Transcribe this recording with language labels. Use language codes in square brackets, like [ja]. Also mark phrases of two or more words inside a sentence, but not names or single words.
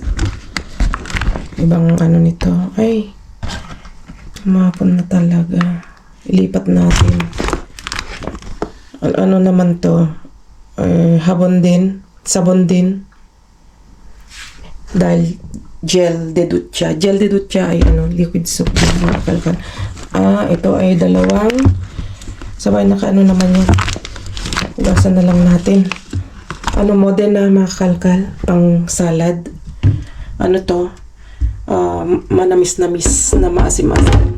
[tl] Ibang ano nito. Ay. Tumapon na talaga. Ilipat natin. Ano naman to? Habon din. Sabon din. Dahil [es] gel de ducha. Gel de ducha [tl] ay [en] liquid soap. [tl] Ito ay dalawang. Sabay naka naman yan. Ugasan na lang natin. Modena makakalkal. Pang salad. Ano to? Manamis-namis na maasim-asim.